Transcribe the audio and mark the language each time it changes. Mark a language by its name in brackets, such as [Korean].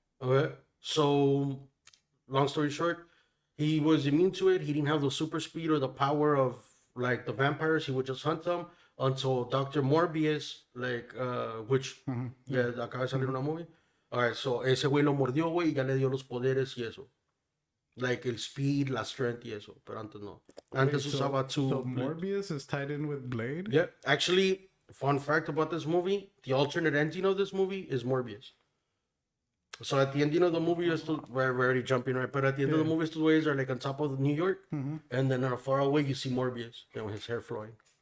[English] Okay, so long story short, he was immune to it. He didn't have the super speed or the power of like the vampires. He would just hunt them until Doctor Morbius, like which yeah, [Spanish] acaba de salir una [English] movie. [Spanish] Alright, so ese güey lo mordió, güey, y ya le dio los poderes y eso. Like el speed, la strength y eso. Pero antes no. Antes [English] Wait, [Spanish] usaba two. [English] So Morbius is tied in with Blade? Yeah, actually, fun fact about this movie: the alternate ending of this movie is Morbius. So at the ending of the movie, we're already jumping right, but at the end of the movie, [Spanish] estos güeyes [English] are like on top of New York, and then on a far away you see Morbius, and his hair flying.